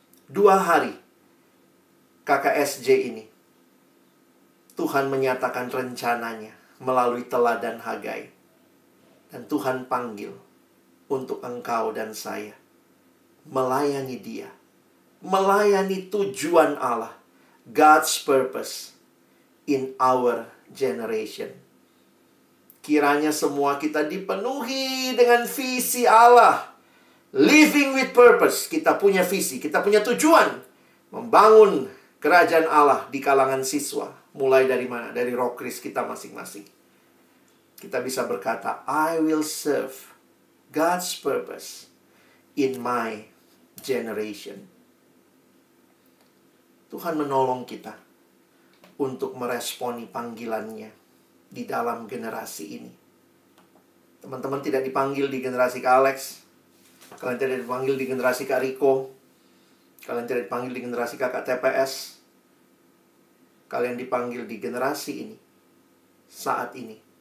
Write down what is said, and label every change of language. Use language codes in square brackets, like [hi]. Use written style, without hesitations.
[id] 2 hari KKSJ ini, Tuhan menyatakan rencananya melalui teladan Hagai. Dan Tuhan panggil untuk engkau dan saya melayani Dia. Melayani tujuan Allah. [en] God's purpose in our generation. [id] Kiranya semua kita dipenuhi dengan visi Allah. [en] Living with purpose. [id] Kita punya visi, kita punya tujuan. Membangun kerajaan Allah di kalangan siswa. Mulai dari mana? Dari Rokris kita masing-masing. Kita bisa berkata, [en] I will serve God's purpose in my generation. [id] Tuhan menolong kita untuk meresponi panggilannya di dalam generasi ini. Teman-teman tidak dipanggil di generasi Kak Alex. Kalian tidak dipanggil di generasi Kak Riko. Kalian tidak dipanggil di generasi Kakak TPS. Kalian dipanggil di generasi ini. Saat ini.